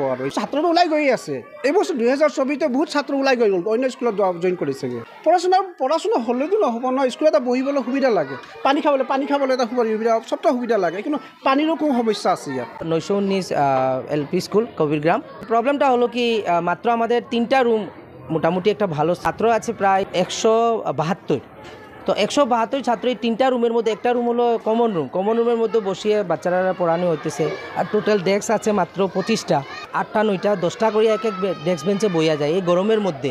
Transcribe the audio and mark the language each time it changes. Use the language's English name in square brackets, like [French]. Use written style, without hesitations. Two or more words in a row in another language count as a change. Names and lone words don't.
[Assamese] আৰু ছাত্ৰটো ওলাই গৈ আছে। এই বছৰ 2024তে বহুত ছাত্ৰ ওলাই গৈ গ'ল, অন্য স্কুলত জইন কৰিছেগৈ। পঢ়াশুনা হ'লেতো নহ'ব নহয়। স্কুলত এটা বহিবলৈ সুবিধা লাগে, পানী খাবলৈ এটা সুবিধা, চবটা সুবিধা লাগে, কিন্তু পানীৰো কোনো সমস্যা আছে ইয়াত। [Bangla] 919 এলপি স্কুল কবিরগ্রাম। প্রবলেমটা হলো কি, মাত্র আমাদের 3টা রুম, মোটামুটি একটা ভালো ছাত্র আছে প্রায় 172। তো 172 ছাত্র এই 3টা রুমের মধ্যে একটা রুম হলো [English] common room [Bangla] মধ্যে বসিয়ে বাচ্চারা পড়ানো হইতেছে। আর [English] total desk [Bangla] আছে মাত্র 25টা, 8টা 9টা 10টা করে এক [English] desk bench [Bangla] বইয়া যায় এই গরমের মধ্যে।